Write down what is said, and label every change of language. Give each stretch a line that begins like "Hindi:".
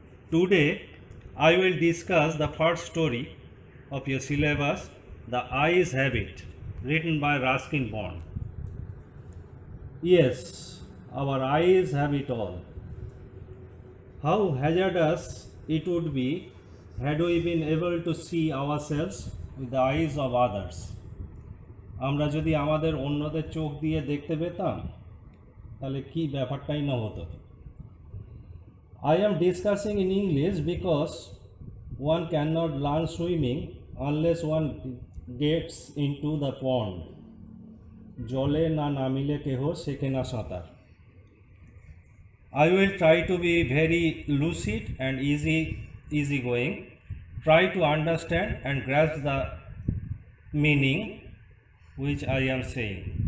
English: Today, I will discuss the first story of your syllabus, The Eyes Have It, written by Ruskin Bond. Yes, our eyes have it all. How hazardous it would be had we been able to see ourselves with the eyes of others.
Bangla: আমরা যদি আমাদের অন্যদের চোখ দিয়ে দেখতে পেতাম তাহলে কি ব্যাপারটাই না হতো।
English: I am discussing in English because one cannot learn swimming unless one gets into the pond.
Bangla: জলে না নামিলে কেহ শেখে না সাঁতার।
English: I will try to be very lucid and easygoing, try to understand and grasp the meaning which I am saying.